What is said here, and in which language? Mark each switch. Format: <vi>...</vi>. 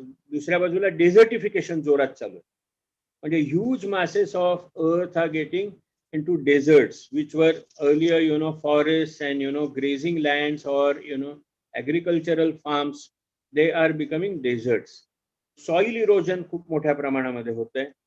<mr>दुसऱ्या बाजूला डेझर्टिफिकेशन जोरात चालू आहे.</mr> <en>म्हणजे huge masses of earth are getting into deserts which were earlier forests and grazing lands or agricultural farms. They are becoming deserts.</en> <mr>Soil erosion खूप मोठ्या प्रमाणामध्ये होत आहे.</mr>